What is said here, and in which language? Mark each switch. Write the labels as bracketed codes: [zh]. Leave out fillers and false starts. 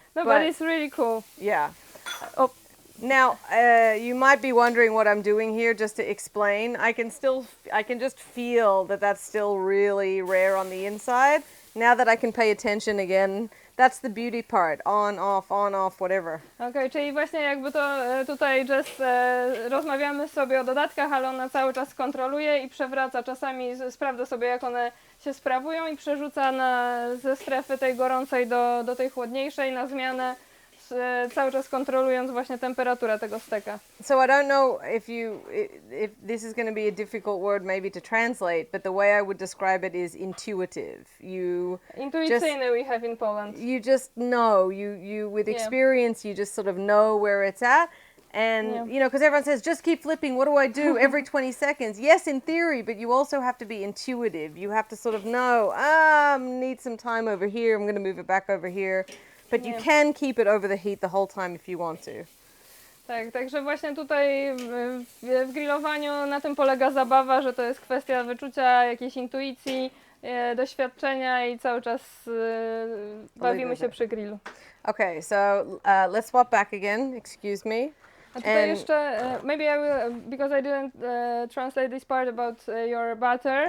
[en] No, but it's really cool. Yeah. Oh. Now, you might be wondering what I'm doing here. Just to explain, I can just feel that that's still really rare on the inside. Now that I can pay attention again, that's the beauty part. On, off, whatever. [pl] Okej, czyli właśnie jakby to tutaj Jess rozmawiamy sobie o dodatkach, ale ona cały czas kontroluje i przewraca. Czasami sprawdza sobie, jak one się sprawują i przerzuca ze strefy tej gorącej do tej chłodniejszej na zmianę cały czas kontrolując właśnie temperaturę tego steka. [en] So I don't know if this is going to be a difficult word maybe to translate, but the way I would describe it is intuitive. Intuicyjny we have in Poland. You just know, you with experience, you just sort of know where it's at. And, you know, because everyone says, just keep flipping, what do I do every 20 seconds? Yes, in theory, but you also have to be intuitive. You have to sort of know, need some time over here, I'm going to move it back over here. But you can keep it over the heat the whole time if you want to. [pl] Tak, także właśnie tutaj w grillowaniu na tym polega zabawa, że to jest kwestia wyczucia, jakiejś intuicji, doświadczenia i cały czas bawimy się przy grillu. [en] Okay, so let's swap back again, excuse me. [pl] A tutaj jeszcze, [en] maybe I will, because I didn't translate this part about your butter.